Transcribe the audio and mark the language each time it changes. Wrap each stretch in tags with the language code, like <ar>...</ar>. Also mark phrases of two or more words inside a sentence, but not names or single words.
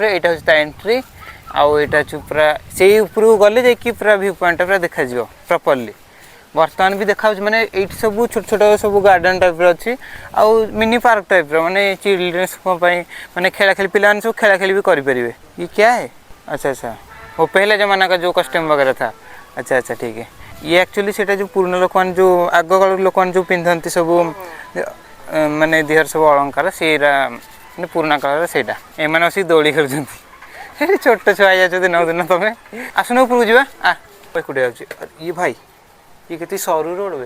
<or>ଏଇଟା ହେଉଛି ତା ଏଣ୍ଟ୍ରି, ଆଉ ଏଇଟା ହେଉଛି ପୁରା ସେଇ ଉପରକୁ ଗଲେ ଯାଇକି ପୁରା ଭ୍ୟୁ ପଏଣ୍ଟ ପୁରା ଦେଖାଯିବ ପ୍ରପରଲି। ବର୍ତ୍ତମାନ ବି ଦେଖାଯାଉଛି, ମାନେ ଏଇଠି ସବୁ ଛୋଟ ଛୋଟ ସବୁ ଗାର୍ଡ଼େନ୍ ଟାଇପ୍ର ଅଛି, ଆଉ ମିନି ପାର୍କ ଟାଇପ୍ର, ମାନେ ଚିଲଡ୍ରେନ୍ସଙ୍କ ପାଇଁ ମାନେ ଖେଳାଖେଳି, ପିଲାମାନେ ସବୁ ଖେଳାଖେଳି ବି କରିପାରିବେ।</or> <hi>ये क्या है? अच्छा अच्छा, वो पहले ज़माना का जो कस्टम वगैरह था। अच्छा अच्छा ठीक है। ये एक्चुअली</hi> <or>ସେଇଟା ଯେଉଁ ପୁରୁଣା ଲୋକମାନେ ଯେଉଁ ଆଗକାଳ ଲୋକମାନେ ଯେଉଁ ପିନ୍ଧନ୍ତି ସବୁ ମାନେ ଦେହର ସବୁ ଅଳଙ୍କାର, ସେଇଟା ମାନେ ପୁରୁଣା କାଳର ସେଇଟା। ଏମାନେ ବସିକି ଦୋଳି ଖେଳୁଛନ୍ତି। ହେଠି ଛୋଟ ଛୁଆ ହେଇଯାଉଛନ୍ତି ଦିନକୁ ଦିନ। ତମେ ଆସୁନ ଉପରକୁ ଯିବା। ଏକୁଟିଆ ଯାଉଛି। ଇଏ ଭାଇ ଇଏ କେତେ ସରୁ ରୋଡ଼ ବେ।</or>